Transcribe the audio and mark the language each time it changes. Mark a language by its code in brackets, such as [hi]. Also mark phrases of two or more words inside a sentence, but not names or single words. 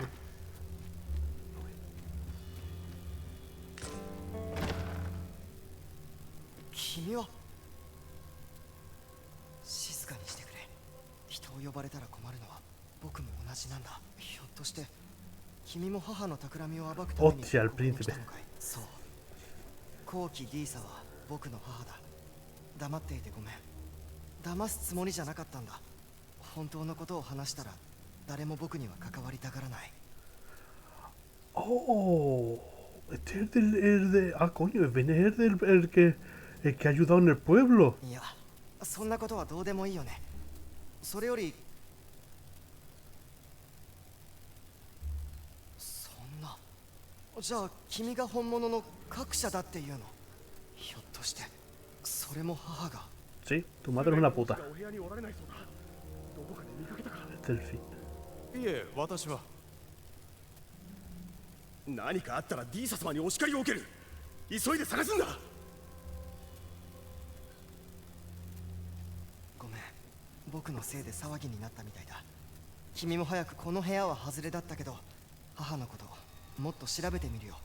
[ja] 君は静かにしてくれ。人を呼ばれたら困るのは僕も同じなんだ。ひょっとして君も母の企みを暴くために [es] Hostia, el príncipe. [ja] そう。後期ディーサは僕の母だ。黙っていてごめん。騙すつもりじゃなかったんだ。本当のことを話したら誰も僕には関わりたがらない。 [es] Oh, este es el de. Ah, coño, es el que ha ayudado en el pueblo. [ja] いや、そんなことはどうでもいいよね。それより、そんな。じゃあ君が本物の各社だっていうの？ひょっとしてそれも母が。 [es] Sí, tu madre es una puta. [ja] お部屋におられないそうだ。どこかで見かけたか。 [es] Este es el fin. [ja] いえ、私は。何かあったら D 様にお叱りを受ける。急いで探すんだ。ごめん、僕のせいで騒ぎになったみたいだ。君も早くこの部屋は外れだったけど、母のこともっと調べてみるよ。